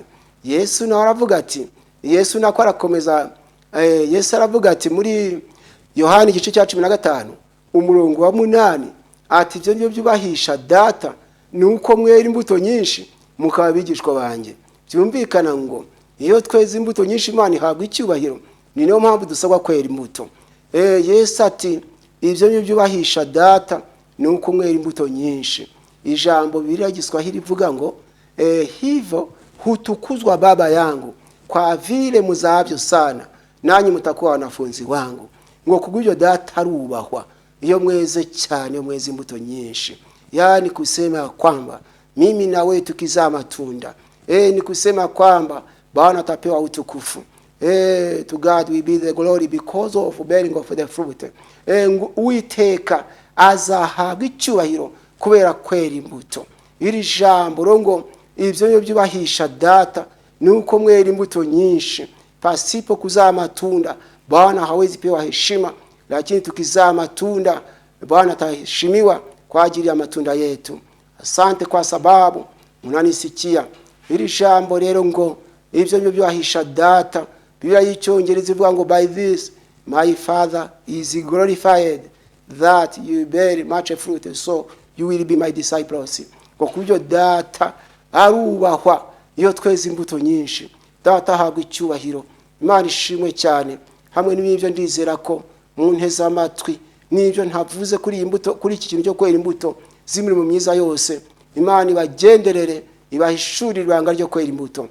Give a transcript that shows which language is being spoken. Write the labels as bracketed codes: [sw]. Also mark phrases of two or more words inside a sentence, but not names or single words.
[rw] Yesu nawe aravuga ati, Yesu nako arakomeza, Yesu aravuga ati muri Yohana igice cya 15 umurongo wa 8, ati ibyo nibyo byubahisha data, nuko mwera imbuto nyinshi mukaba bigishwa banjye. Byumvikana ngo iyo tweze imbuto nyinshi Imana ihabwa icyubahiro. Ni niyo mpamvu dusabwa kwera imbuto. Yesu ati ibyo nibyo byubahisha data, nuko mwera imbuto nyinshi. Ijambo Biblia Giswahili rivuga ngo [sw] hivyo hutukuzwa Baba yangu kwa vile muzavyo sana, nanyi mtakuwa wanafunzi wangu. [rw] Ngo kubw'ibyo data arubahwa iyo mweze cyane, mweze imbuto nyinshi. [sw] Yani kusema kwamba mimi na wewe tukizaa matunda, ni kusema kwamba Bwana atapewa utukufu. [en] To God will be the glory because of bearing of the fruit. [rw] Uwiteka azahabwa icyubahiro kubera kwera imbuto. Iri jambo rongo ibyo byubahisha data, nuko mwera imbuto nyinshi. [sw] Pasipo kuzaa matunda Bwana hawezi pewa heshima, lakini tukizaa matunda Bwana ataheshimiwa kwa ajili ya matunda yetu. Asante kwa sababu munanisikia. [rw] Iri jambo rero ngo ibyo byubahisha data, Biblia y'Icyongereza ivuga ngo [en] by this my Father is glorified that you bear much fruit, so you will be my disciples. [rw] Ngo kubyo data arubahwa iyo tweze imbuto nyinshi. Data ahabwa icyubahiro. Imana ishimwe cyane. Hamwe n'ibyo ndizera ko mu nteza amatwi n'ibyo ntavuze kuri imbuto, kuri iki kintu cyo kwera imbuto z'imirimo myiza yose, Imana ibagenderere, ibahishurira ibanga ryo kwera imbuto.